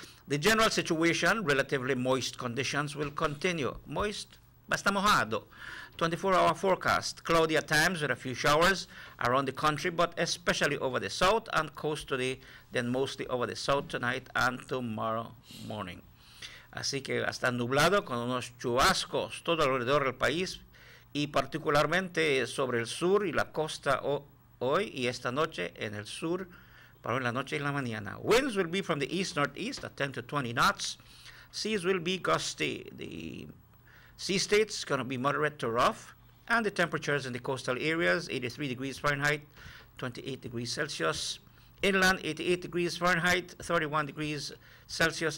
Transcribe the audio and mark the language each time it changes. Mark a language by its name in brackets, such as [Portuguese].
[English] The general situation, relatively moist conditions, will continue. Moist, [Spanish] basta mojado. [English] 24-hour forecast, cloudy at times with a few showers around the country, but especially over the south and coast today, then mostly over the south tonight and tomorrow morning. [Spanish] Así que está nublado con unos chubascos todo alrededor del país y particularmente sobre el sur y la costa hoy y esta noche en el sur, para la noche y la mañana. [English] Winds will be from the east-northeast at 10 to 20 knots. Seas will be gusty. The sea states going to be moderate to rough. And the temperatures in the coastal areas, 83 degrees Fahrenheit, 28 degrees Celsius. Inland, 88 degrees Fahrenheit, 31 degrees Celsius.